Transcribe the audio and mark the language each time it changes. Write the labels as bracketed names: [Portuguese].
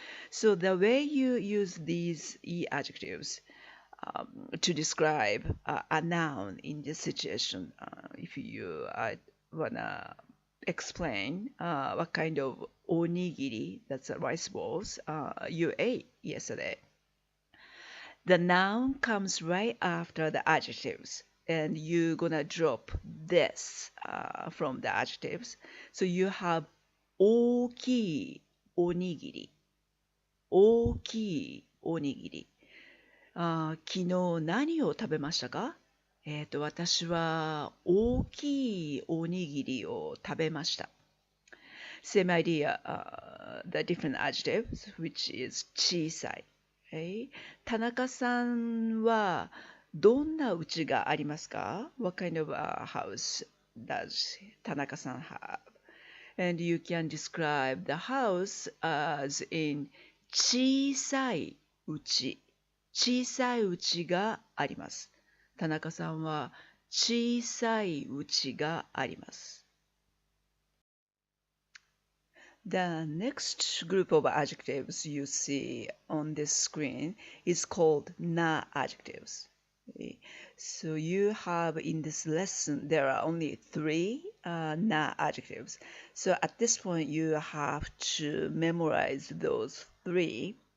[English] So the way you use these e-adjectives to describe a noun in this situation, if you wanna explain what kind of onigiri, that's rice balls, you ate yesterday. The noun comes right after the adjectives, and you're gonna drop this from the adjectives. So you have [Japanese] 大きいおにぎり。大きいおにぎり。昨日何を食べましたか？私は大きいおにぎりを食べました。 [English] Same idea, the different adjectives, which is 小さい。 [Japanese] 田中さんはどんな家がありますか？ [English] What kind of house does 田中さん have? And you can describe the house as in [Japanese] 小さい家。小さい家があります。田中さんは小さい家があります。 [English] The next group of adjectives you see on this screen is called na adjectives. So you have in this lesson, there are only 3 na adjectives. So at this point, you have to memorize those 3.